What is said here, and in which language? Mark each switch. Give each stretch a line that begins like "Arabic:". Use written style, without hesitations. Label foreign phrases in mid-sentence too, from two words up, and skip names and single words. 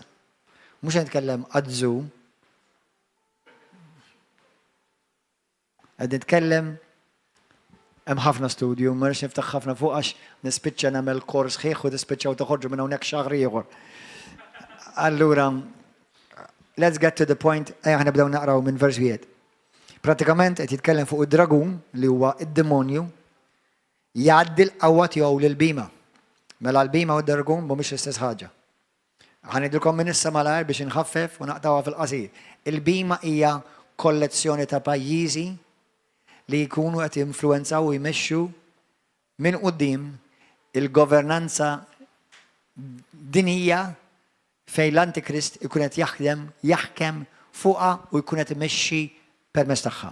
Maltese: Mhux qed nitkellem għad-żu. Qed nitkellem hemm ħafna studju, ma rridx niftaħ ħafna fuq għax nispiċċa nagħmel kors ħieħ u tispiċċaw toħorġu minn hawnhekk xahar ieħor. Allura,
English: let's get to the point,
Maltese: ħana bdew naqraw minn vers wieħed. Pratikament qed jitkellem fuq id-dragun li huwa id-demonju jgħaddi l-qawwa tiegħu lill-bima. Mela l-bima u d-dragun mhumiex l-istess ħaġa. Ħanidilkom minn issa malajr biex inħaffef u naqtawha fil-qasir. Il-bima hija kollezzjoni ta' pajjiżi li jkunu qed jinfluwenzaw u jmexxu minn quddiem il-governanza dinija fejn l-Antikrist ikun qed jaħkem fuqha u jkun qed imexxi permezz tagħha.